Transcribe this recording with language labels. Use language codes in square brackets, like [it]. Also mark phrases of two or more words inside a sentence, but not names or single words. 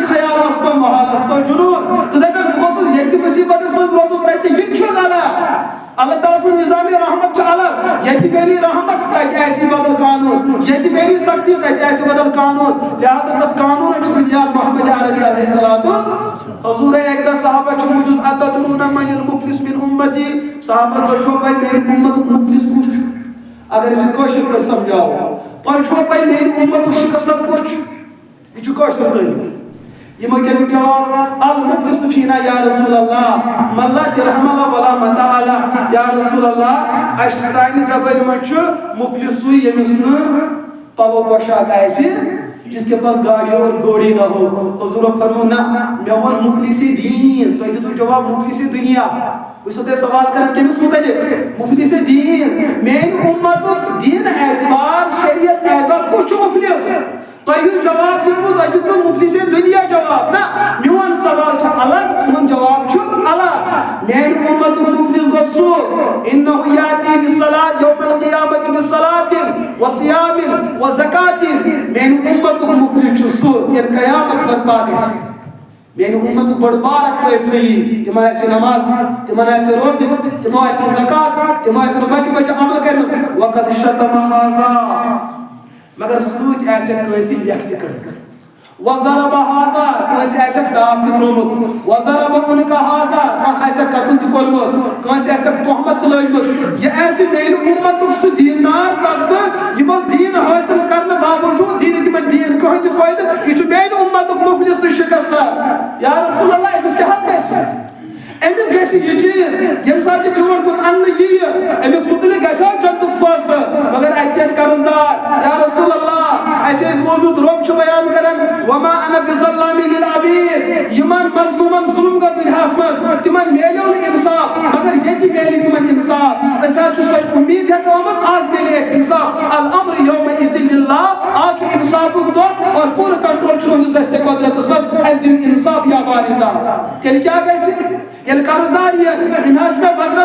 [ks] خیال اوس تو محال اوس تو جنوٗن ژٕ دپکھ بہٕ گوٚژھُس ییٚتہِ تہِ مُصیبتس منٛز روزُن تتہِ یہِ تہِ چھُ غلط اللہ تعالیٰ سُنٛد نظامِ رحمت چھُ الگ ییٚتہِ میلی رحمت تتہِ آسہِ بدل قانوٗن ییٚتہِ میلی سختی تتہِ آسہِ بدل قانوٗن لہذا تتھ قانوٗنٕچ چھُ بُنیاد محمد عربی [ar] علیہ السلام [ks] حضورے اکہِ دۄہ صحابہ چھُ موٗجوٗد [ar] اتدرون من المفلس من امتی [ks] صحابہ تۄہہِ چھو پاے میانہِ اُمتُک مفلس کُس چھُ اگر أسۍ یہِ کٲشِر پٲٹھۍ سمجھاوو تۄہہِ چھو پاے میانہِ اُمتُک شِکست کُس چھُ یہِ چھُ کٲشُر تعلیٖم یمو کیا دیُت جواب [ar] المفلس فینا یا رسول اللہ من لا درہم اللہ ولا متاع اللہ یا رسول اللہ [ks] اَسہِ سانہِ زبٲنۍ منٛز چھُ مفلس سُے ییٚمِس نہٕ پلو پوشاک آسہِ [ur] جس کے پاس گاڑی اور گوڑی نہ [ks] ہو حضور فرمو نہ مےٚ ووٚن مفلس دین تۄہہِ دِتوٕ جواب مفلس دنیا بہٕ چھُسو تۄہہِ سوال کران کٔمِس مُتعلق مفلس دین میانہِ اُمتُک دین اعتبار شریعت اعتبار کُس چھُ مفلس تۄہہِ یُس جواب دیُتوٕ تۄہہِ دیُتوٕ مفلس دنیا جواب نہ میون سوال چھُ الگ تُہُنٛد جواب چھُ الگ میانہِ اُمتُک مفلس گوٚو سُہ [ar] انه یاتی بالصلاۃ یوم القیامۃ بصلاۃ وصیام وزکات [ks] میانہِ اُمتُک مفلس چھُ سُہ ییٚلہِ قیامت برپا گژھِ میانہِ اُمتُک بٔڑ بارٕ قٲفلہٕ یی تِمن آسہِ نماز تِمن آسہِ روزٕ تِمو آسہِ زکات تِمو آسن بجہِ بجہِ عمل کٔرمٕژ [ar] وقد شتم ہذا [ks] مگر سۭتۍ آسٮ۪کھ کٲنٛسہِ لیکھ تہِ کٔرمٕژ [ar] وضرب هذا [ks] کٲنٛسہِ آسٮ۪کھ ڈاکھ تہِ ترٛوومُت [ar] وضرب عنق هذا [ks] کانٛہہ آسٮ۪کھ قتل تہِ کوٚرمُت کٲنٛسہِ آسٮ۪کھ تہمت تہِ لٲجمٕژ یہِ آسہِ میانہِ اُمتُک سُہ دیندار طبقہٕ یِمو دیٖن حٲصِل کرنہٕ باوجوٗد دِی نہٕ تِمن دیٖن کٕہۭنۍ تہِ فٲیدٕ یہِ چھُ میانہِ اُمتُک مفلس تہٕ شِکستار [ar] یا رسول اللہ [ks] أمِس کیٛاہ حظ گژھِ أمِس گژھِ یہِ چیٖز ییٚمہِ ساتہٕ یہِ برونٛٹھ کُن اَننہٕ یِیہِ أمِس مُتعلق گژھِ ہا جنتُک فٲصلہٕ مگر اَتہِ یِن قرضدار [ar] یا رسول اللہ [ks] اَسہِ ہے بوٗزمُت رۄب چھُ بیان کران [ar] وما انا بظلام للعبید [ks] یِمن مظلوٗمن ظُلم گوٚو دُنیاہس منٛز تِمن میلیو نہٕ اِنصاف مگر ییٚتہِ میلہِ تِمن اِنصاف أسۍ حظ چھِ سۄ اُمید ہٮ۪کٲمٕژ آز میلہِ اَسہِ اِنصاف [ar] الامر یومئذ للہ [ks] آز چھُ اِنصافُک دۄہ اور پوٗرٕ کنٹرول چھُ تُہنٛدِس دستہِ قۄدرتس منٛز اَسہِ دِیِن اِنصاف [ar] یا باری تعالیٰ [ks] تیٚلہِ کیٛاہ گژھِ ییٚلہِ قرضدار یِن أمۍ حظ چھُ مےٚ بدرت